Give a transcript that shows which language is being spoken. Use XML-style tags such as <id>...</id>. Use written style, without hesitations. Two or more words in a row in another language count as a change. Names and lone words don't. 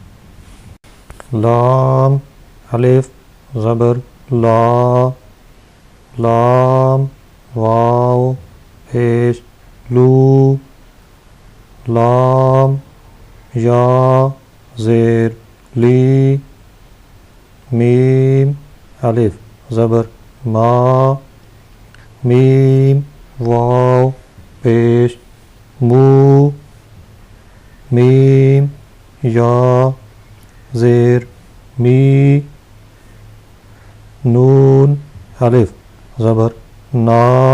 <ur>لام الف زبر لا لام واو پیش لو لام یا زیر لی میم الف زبر ما میم واو پیش مو میم یا زیر می نون الف زبر نا</ur>